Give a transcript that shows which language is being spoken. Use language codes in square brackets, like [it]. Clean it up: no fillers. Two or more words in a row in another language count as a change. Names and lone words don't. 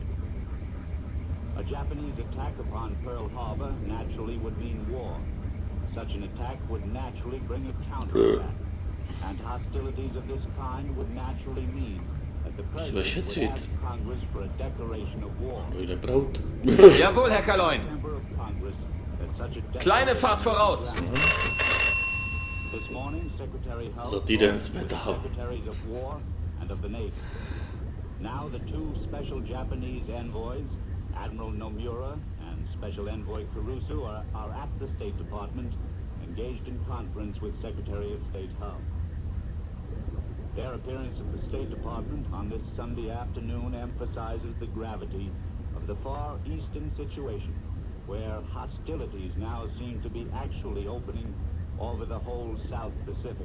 [en] A Japanese attack upon Pearl Harbor naturally would mean war. Such an attack would naturally bring a counterattack. And hostilities of this kind would naturally mean that the President would ask Congress for a declaration of war. [de] Jawohl, Herr Kaloin. Kleine Fahrt voraus. [en] This morning, Secretary Hull [cs] Za týden jsme tam. [en] Secretaries of War and of the Navy. Now the two special Japanese envoys, Admiral Nomura and Special Envoy Caruso, are at the State Department, engaged in conference with Secretary of State Hull. Their appearance at the State Department on this Sunday afternoon emphasizes the gravity of the Far Eastern situation, where hostilities now seem to be actually opening over the whole South Pacific.